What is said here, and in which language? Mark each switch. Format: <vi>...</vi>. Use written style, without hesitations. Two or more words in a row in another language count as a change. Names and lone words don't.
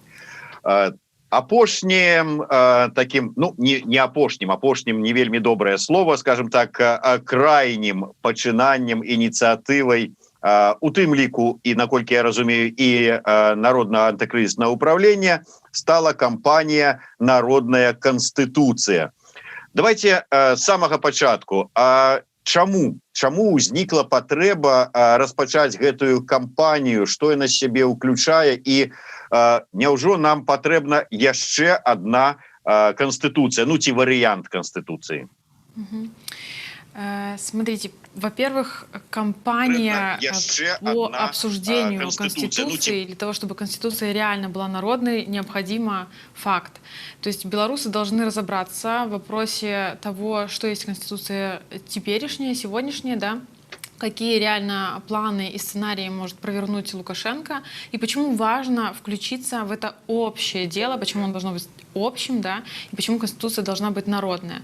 <be>Апошнім таким, ну не апошнім не вельмі добрае слово, скажем так, крайнім пачынаннем, ініцыятывай, у тым ліку і, наколькі я разумею, і Народнага антыкрызіснага ўпраўлення стала кампанія «Народная Конституция». Давайте з самага пачатку. Чаму ўзнікла патрэба распачаць гэтую кампанію, што яна сябе ўключае, і няўжо нам патрэбна яшчэ одна конституция, ну ці вариант конституции?</be> <ru>Смотрите, во-первых, кампания по обсуждению Конституции, для того, чтобы Конституция реально была народной, необходимо факт. То есть белорусы должны разобраться в вопросе того, что есть Конституция теперешняя, сегодняшняя, да, какие реально планы и сценарии может провернуть Лукашенко, и почему важно включиться в это общее дело, почему оно должно быть общим, да, и почему Конституция должна быть народная.</ru>